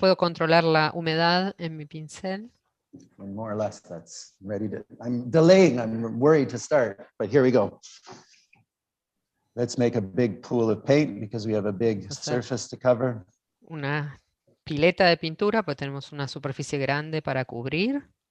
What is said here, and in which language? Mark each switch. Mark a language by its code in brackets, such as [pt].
[es] puedo controlar la humedad en mi pincel. [en] And more or less, that's ready to. I'm delaying. I'm worried to start, but here we go. Let's make a big pool of paint because we have a big surface to cover. [es] Una pileta de pintura, pues tenemos una superficie grande para cubrir.